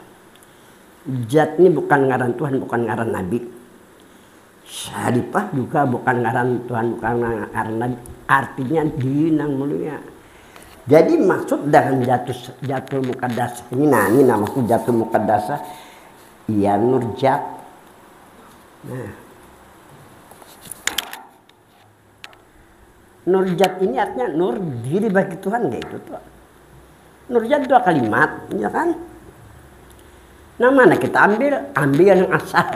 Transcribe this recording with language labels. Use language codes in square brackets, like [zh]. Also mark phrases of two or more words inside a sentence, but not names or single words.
[bjn] Zat ini bukan ngaran Tuhan, bukan ngaran Nabi. Syarifah juga bukan ngaran Tuhan, bukan ngaran Nabi. [id] Artinya diri yang mulia. Jadi maksud dengan Zatul Muqaddasah ini, nah ini namaku Zatul Muqaddasah, ya nur zat. Nah, nur zat ini artinya nur diri bagi Tuhan kayak itu tuh. Nur zat dua kalimat, ya kan? Nah mana kita ambil yang asal.